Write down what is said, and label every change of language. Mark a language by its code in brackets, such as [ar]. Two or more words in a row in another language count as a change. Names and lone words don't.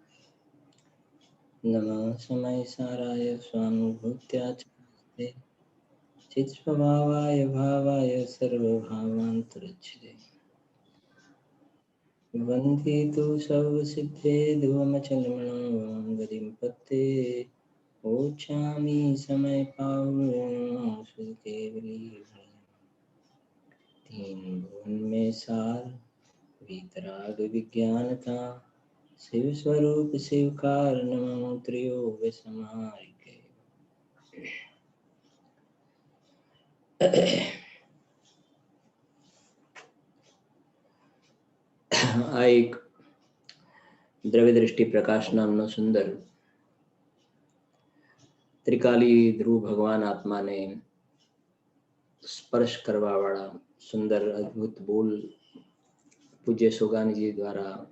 [sa] नमः समय साराय स्वानुभूत्याचते चित्स्वभावाय भावाय सर्वभावान्तरच्छिदे [pra] वन्दे तु सर्वसिद्धे ध्रुवमचलमणं गतिं पत्ते ओछामि समय पावनं सुकेवली [hi] तीन भुवन में सार वीतराग विज्ञानता शिव स्वरूप शिवकार नमो त्रियोग समाय के [gu] આ એક દ્રવ્ય દ્રષ્ટિ પ્રકાશ નામનો સુંદર ત્રિકાલી ધ્રુવ ભગવાન આત્માને સ્પર્શ કરવા વાળા સુંદર અદ્ભુત બોલ પૂજ્ય સોગાનજી દ્વારા